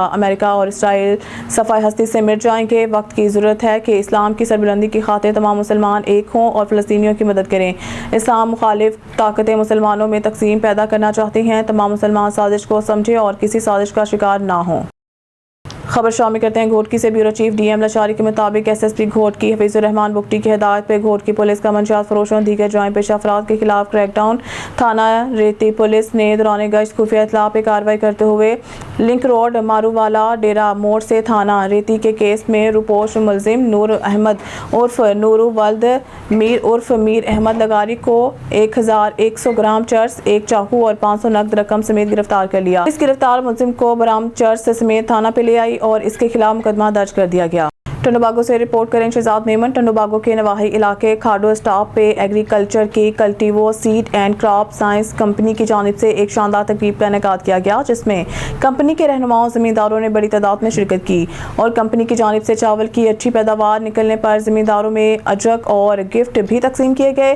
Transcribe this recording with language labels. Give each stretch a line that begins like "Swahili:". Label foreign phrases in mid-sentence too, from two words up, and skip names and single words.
Urdu: امریکہ اور اسرائیل صفائی ہستی سے مٹ جائیں گے۔ وقت کی ضرورت ہے کہ اسلام کی سربلندی کی خاطر تمام مسلمان ایک ہوں اور فلسطینیوں کی مدد کریں. اسلام مخالف طاقتیں مسلمانوں میں تقسیم پیدا کرنا چاہتی ہیں. تمام مسلمان سازش کو سمجھیں اور کسی سازش کا شکار نہ ہوں. خبر شامل کرتے ہیں گھوٹکی سے۔ بیورو چیف ڈی ایم لشاری کے مطابق ایس ایس پی گھوٹکی حفیظ الرحمن بگٹی کی ہدایت پر گھوٹکی پولیس کا منشیات فروشوں دیگر جائے پیشہ افراد کے خلاف کریک ڈاؤن. تھانہ ریتی پولیس نے دوران گشت خفیہ اطلاع پر کارروائی کرتے ہوئے لنک روڈ ماروالا ڈیرہ موڑ سے تھانہ ریتی کے کیس میں روپوش ملزم نور احمد عرف نورو ولد میر عرف میر احمد لگاری کو 1100 گرام چرس، ایک چاقو اور 500 نقد رقم سمیت گرفتار کر لیا. اس گرفتار ملزم کو برآمد چرس سمیت تھانہ پہ لے آئی اور اس کے خلاف مقدمہ درج کر دیا گیا. ٹنڈوباگو سے رپورٹ کریں شہزاد میمن۔ ٹنڈوباگو کے نواحی علاقے کھاڈو اسٹاپ پہ ایگریکلچر کی کلٹیوو سیڈ اینڈ کراپ سائنس کمپنی کی جانب سے ایک شاندار تقریب کا انعقاد کیا گیا، جس میں کمپنی کے رہنماؤں زمینداروں نے بڑی تعداد میں شرکت کی اور کمپنی کی جانب سے چاول کی اچھی پیداوار نکلنے پر زمینداروں میں اجرک اور گفٹ بھی تقسیم کیے گئے.